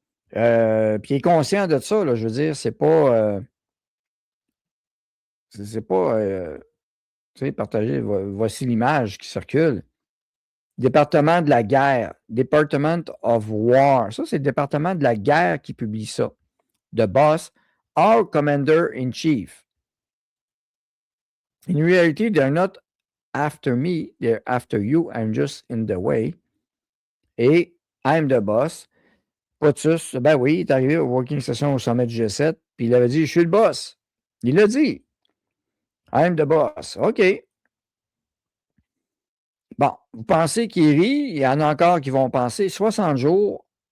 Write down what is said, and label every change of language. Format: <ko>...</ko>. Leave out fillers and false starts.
<fr>Puis il est conscient de ça, là, je veux dire, c'est pas. C'est pas. Tu sais, partagé. Voici l'image qui circule. Département de la guerre. Department of War. Ça, c'est le département de la guerre qui publie ça.</fr> <en>The boss, our commander-in-chief. In reality, they're not after me, they're after you. I'm just in the way. Et I'm the boss.</en> <fr>POTUS, ben oui, il est arrivé au Working Session au sommet du G7, puis il avait dit, je suis le boss. Il l'a dit. I'm the boss. OK. Bon, vous pensez qu'il rit, il y en a encore qui vont penser 60 jours.</fr>